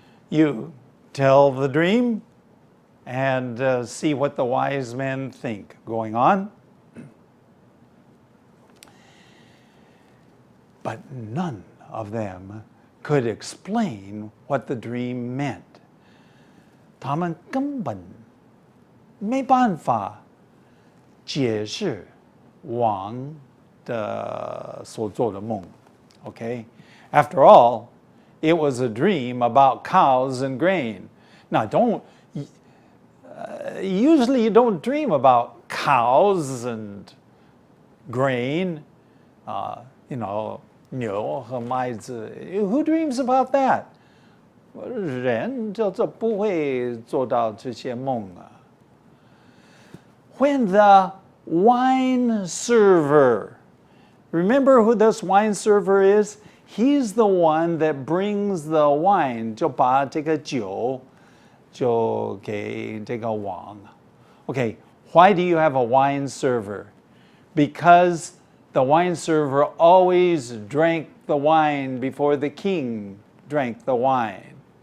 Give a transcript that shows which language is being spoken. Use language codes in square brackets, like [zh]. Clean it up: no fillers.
[en] You tell the dream and see what the wise men think going on. But none of them could explain what the dream meant. [zh] 他们根本没办法解释王的所做的梦. [en] Okay? After all, it was a dream about cows and grain. Now, usually you don't dream about cows and grain, [zh] 牛和麦子. [en] Who dreams about that? [zh] 人就不会做到这些梦啊. [en] When the wine server, remember who this wine server is? He's the one that brings the wine, [zh] 就把这个酒就给这个王. [en] Okay, why do you have a wine server? Because the wine server always drank the wine before the king drank the wine.